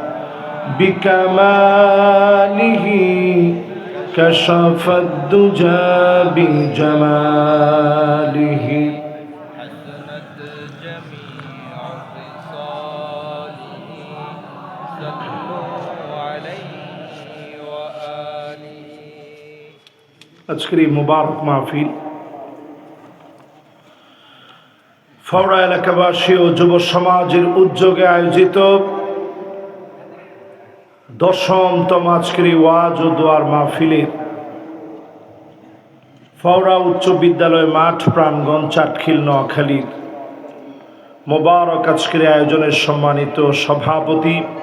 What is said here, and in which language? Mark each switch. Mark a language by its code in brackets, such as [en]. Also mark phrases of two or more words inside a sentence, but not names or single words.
[ar] بکمالہ کشف الدجى بجمالہ حسنت جمیع خصالہ صلوا علیہ وآلہ [bn] আজকের এই মুবারক মাহফিল ফাওড়া এলাকাবাসী ও যুব সমাজের উদ্যোগে আয়োজিত 10তম আজকের এই ওয়াজ ও দোয়ার মাহফিলের ফাওড়া উচ্চ বিদ্যালয় মাঠ প্রাঙ্গণ চাটখিল নোয়াখালীর মুবারক আজকের আয়োজনের সম্মানিত সভাপতি